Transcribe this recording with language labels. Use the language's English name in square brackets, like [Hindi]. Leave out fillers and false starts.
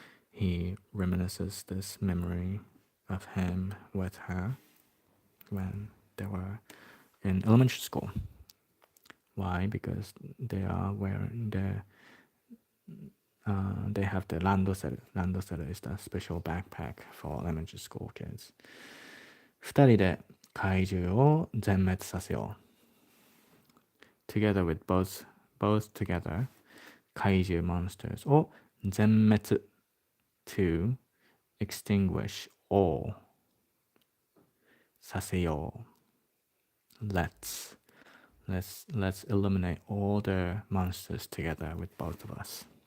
[English] He reminisces this memory of him with her when they were in elementary school. Why? Because they are wearing they have the landosel. Landosel is the special backpack for elementary school kids. [Japanese] 二人で怪獣を全滅させよう。 [English] Together with both together, [Japanese] 怪獣 [English] monsters [Japanese] を全滅 [English] to extinguish all [Japanese] させよう。 [English] Let's eliminate all the monsters together with both of us.